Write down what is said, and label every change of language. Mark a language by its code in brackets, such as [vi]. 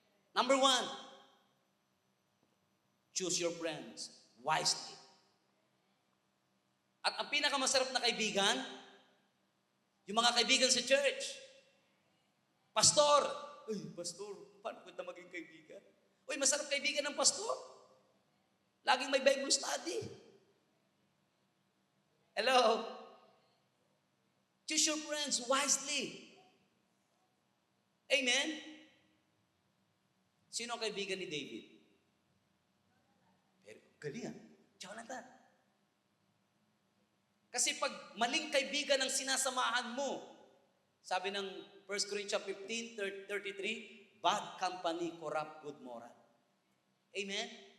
[en] Number 1, choose your friends wisely. [tl] At ang pinakamasarap na kaibigan, yung mga kaibigan sa church. Pastor! Uy, pastor, paano ko na maging kaibigan? Uy, masarap kaibigan ng pastor. Laging may Bible study. [en] Hello? Choose your friends wisely. Amen? [tl] Sino ang kaibigan ni David? Pero galing. Jonathan. Kasi pag maling kaibigan ang sinasamahan mo, sabi ng 1 Corinthians 15:33, [en] bad company corrupt good moral. [tl] Amen?